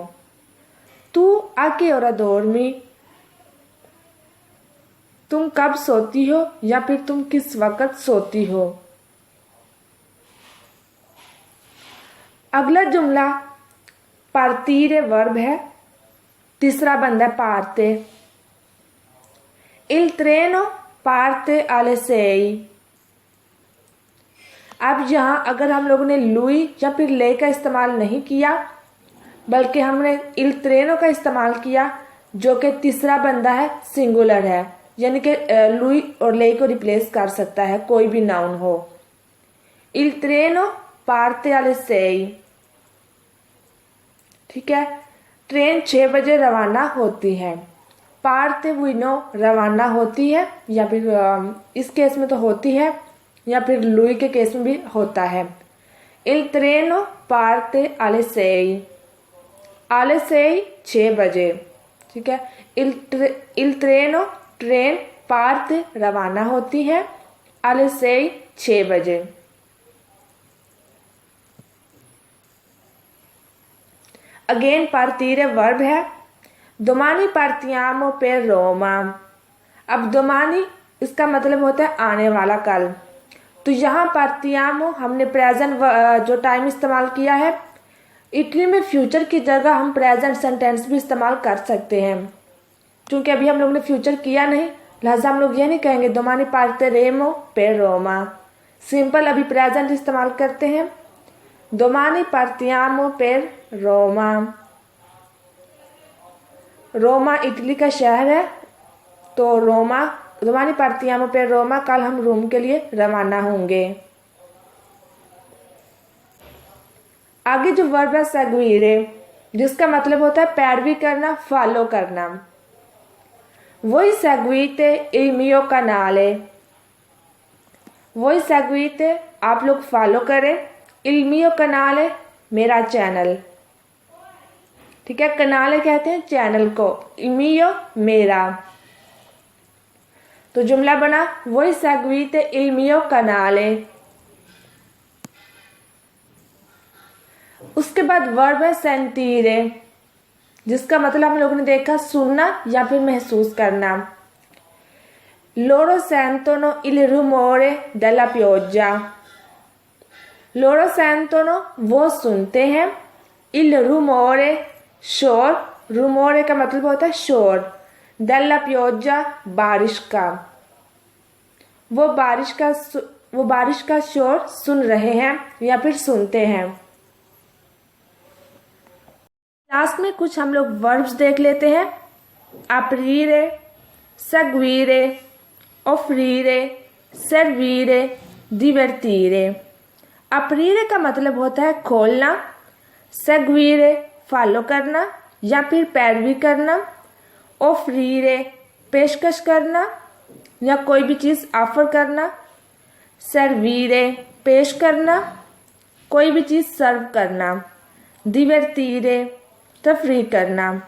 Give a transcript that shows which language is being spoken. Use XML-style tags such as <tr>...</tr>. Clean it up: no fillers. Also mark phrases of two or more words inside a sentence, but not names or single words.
<it>Tu a che ora dormi,</it> <hi>तुम कब सोती हो या फिर तुम किस वक़्त सोती हो। अगला जुमला पार्तीरे वर्ब है, तीसरा बंदा पार्ते।</hi> <it>Il treno parte alle 6।</it> <hi>अब यहाँ अगर हम लोगों ने लुई या फिर ले का इस्तेमाल नहीं किया, बल्कि हमने</hi> <it>il treno</it> <hi>का इस्तेमाल किया, जो कि तीसरा बंदा है, सिंगुलर है, यानी कि लुई और ले को रिप्लेस कर सकता है कोई भी नाउन हो।</hi> <it>Il treno parte alle 6।</it> <hi>ठीक है, ट्रेन 6 बजे रवाना होती है। पार्ते वी नो रवाना होती है, या फिर इस केस में तो होती है, या फिर लुई के केस में भी होता है।</hi> <it>Il treno parte alle 6।</it> <hi>alle 6 6 बजे। ठीक है,</hi> <it>il treno</it> <hi>ट्रेन पार्ते रवाना होती है, alle 6 6 बजे। अगेन partire वर्ब है।</hi> <it>domani partiamo per Roma।</it> <hi>अब domani इसका मतलब होता है आने वाला कल। तो यहाँ partiamo हमने प्रेजेंट जो टाइम इस्तेमाल किया है। इटली में फ्यूचर की जगह हम प्रेजेंट सेंटेंस भी इस्तेमाल कर सकते हैं, क्योंकि अभी हम लोग ने फ्यूचर किया नहीं, लिहाजा हम लोग ये नहीं कहेंगे</hi> <it>domani partiremo per Roma।</it> <hi>सिंपल अभी प्रेजेंट इस्तेमाल करते हैं।</hi> <it>domani partiamo per Roma।</it> <hi>रोमा इटली का शहर है, तो रोमा</hi> <it>domani partiamo per Roma,</it> <hi>कल हम रोम के लिए रवाना होंगे। आगे जो वर्ब है seguire, जिसका मतलब होता है पैरवी करना, फॉलो करना।</hi> <it>Voi seguite il mio canale। Voi seguite</it> <hi>आप लोग फॉलो करें,</hi> <it>il mio canale</it> <hi>मेरा चैनल। ठीक है, कनाले कहते हैं चैनल को,</hi> <it>il mio मेरा।</it> <hi>तो जुमला बना</hi> <it>Voi seguite il mio canale।</it> <hi>उसके बाद वर्ब है सेंटीरे, जिसका मतलब हम लोगों ने देखा सुनना या फिर महसूस करना।</hi> <it>Loro sentono il rumore della pioggia। Loro sentono</it> <hi>वो सुनते हैं,</hi> <it>il rumore</it> <hi>शोर, rumore का मतलब होता है शोर,</hi> <it>della pioggia</it> <hi>बारिश का। वो बारिश का शोर सुन रहे हैं या फिर सुनते हैं। लास्ट में कुछ हम लोग वर्ब्स देख लेते हैं।</hi> <it>aprire, seguire, offrire, servire, divertire।</it> <hi>aprire का मतलब होता है खोलना, seguire फॉलो करना या फिर पैरवी करना, offrire पेशकश करना या कोई भी चीज़ ऑफर करना, servire पेश करना, कोई भी चीज़ सर्व करना, divertire तफरीह करना।</hi>